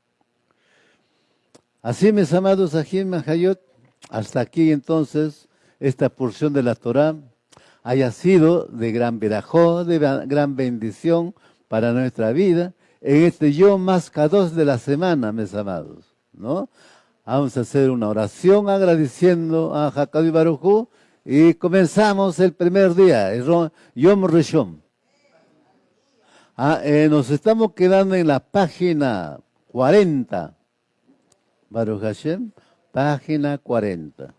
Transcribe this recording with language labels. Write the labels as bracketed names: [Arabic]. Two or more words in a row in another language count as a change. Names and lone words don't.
[Spanish] Así, mis amados, [Hebrew] אחים חיות, [Spanish] hasta aquí entonces esta porción de la Torá haya sido de gran verajó, de gran bendición para nuestra vida en este [Hebrew] יום קדוש [Spanish] de la semana, mis amados, ¿no? Vamos a hacer una oración agradeciendo a [Hebrew] הקדוש ברוך הוא [Spanish] y comenzamos el primer día, el [Hebrew] יום ראשון. [Spanish] Nos estamos quedando en la página 40. [Hebrew] ברוך השם, [Spanish] página 40.